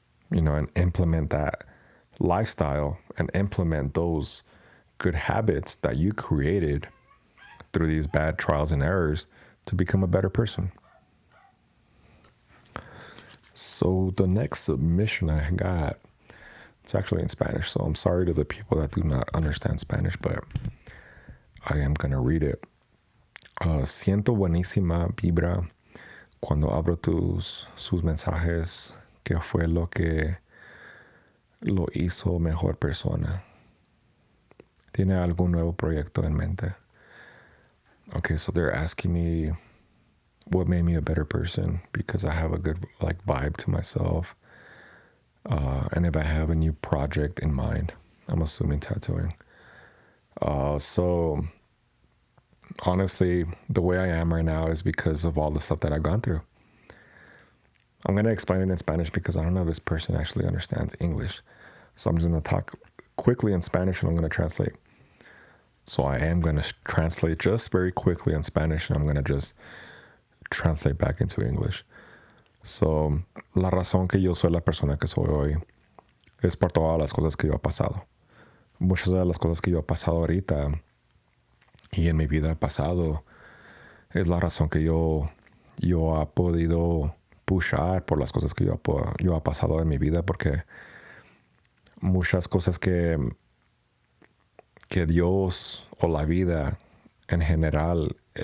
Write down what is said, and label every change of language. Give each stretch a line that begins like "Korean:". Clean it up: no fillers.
English: And implement that lifestyle and implement those good habits that you created through these bad trials and errors to become a better person. So the next submission I got, it's actually in Spanish. So I'm sorry to the people that do not understand Spanish, but I am going to read it.
Spanish: Siento buenísima vibra cuando abro sus mensajes, que fue lo que lo hizo mejor persona. ¿Tiene algún nuevo proyecto en mente?
English: Okay, so they're asking me what made me a better person, because I have a good vibe to myself. And if I have a new project in mind, I'm assuming tattooing. So honestly, the way I am right now is because of all the stuff that I've gone through. I'm going to explain it in Spanish because I don't know if this person actually understands English. So I'm just going to talk quickly in Spanish and I'm going to translate. So I am going to translate just very quickly in Spanish, and I'm going to just translate back into English.
Spanish: So, la razón que yo soy la persona que soy hoy es por todas las cosas que yo he pasado. Muchas de las cosas que yo he pasado ahorita y en mi vida pasado es la razón que yo he podido pushar por las cosas que yo he pasado en mi vida, porque muchas cosas que Dios o la vida en general